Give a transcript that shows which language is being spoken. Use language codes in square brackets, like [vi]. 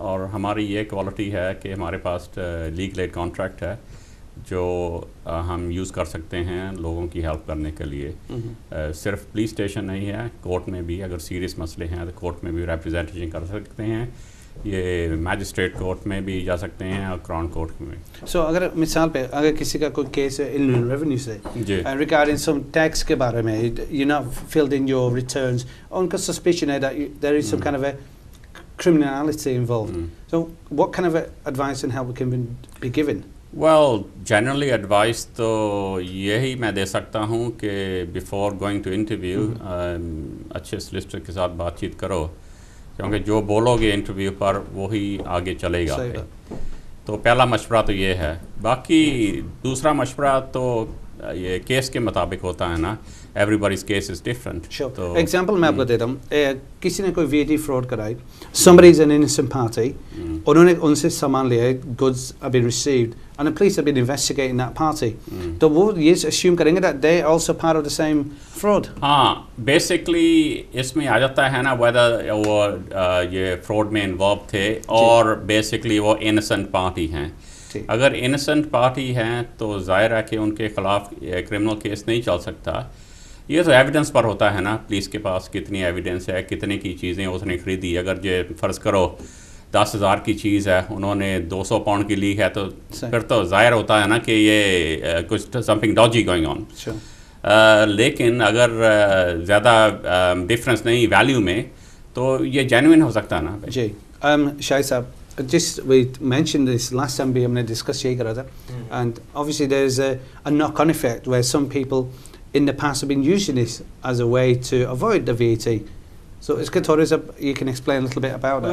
[hi] और हमारी ये क्वालिटी है कि हमारे पास लीगल एड कॉन्ट्रैक्ट है जो हम यूज़ कर सकते हैं लोगों की हेल्प करने के लिए. सिर्फ पुलिस स्टेशन नहीं है, कोर्ट में भी अगर सीरियस मसले हैं तो कोर्ट में भी रिप्रेजेंटेशन कर सकते हैं, ये मैजिस्ट्रेट कोर्ट में भी जा सकते हैं और क्राउन कोर्ट में. [en] So [hi] अगर मिसाल पे अगर किसी का कोई केस है [en] inland revenue से regarding some tax के बारे में, you're not filled in your returns, उनका suspicion है that there is some kind of a criminality involved. So what kind of advice and help can be given? [hi] Well, generally advice तो यही मैं दे सकता हूँ कि [en] before going to interview [hi] अच्छे solicitor के साथ बातचीत करो, क्योंकि जो बोलोगे इंटरव्यू पर वही आगे चलेगा. तो पहला मशवरा तो ये है. बाकी दूसरा मशवरा तो ये केस के मुताबिक होता है ना, [en] everybody's case is different. Sure. [hi] Example मैं आपको देता हूँ. किसी ने कोई VAT fraud कराई, [en] somebody is an innocent party, उन्होंने उनसे सामान लिया, goods have been received, and the police have been investigating that party. [hi] तो वो ये assume करेंगे [en] that they are also part of the same fraud. [hi] हाँ, basically इसमें आ जाता है ना whether वो ये fraud में involved थे और basically वो innocent party हैं. अगर innocent party हैं तो ज़ाहिर है कि उनके ख़िलाफ़ criminal केस नहीं चल सकता. ये तो एविडेंस पर होता है ना, पुलिस के पास कितनी एविडेंस है, कितने की चीज़ें उसने ख़रीदी. अगर ये फ़र्ज़ करो 10,000 की चीज़ है, उन्होंने 200 पाउंड की ली है, तो फिर तो ज़ाहिर होता है ना कि ये कुछ [en] Something dodgy going on. [hi] लेकिन अगर ज़्यादा डिफरेंस नहीं वैल्यू में, तो ये जेन्युइन हो सकता है ना. जी शाहिद साहब, [en] just we mentioned this last time we [hi] हमने डिस्कस यही करा था, [en] and obviously there's a knock-on effect where some people in the past have been using this as a way to avoid the VAT. So it's good, you can explain a little bit about that.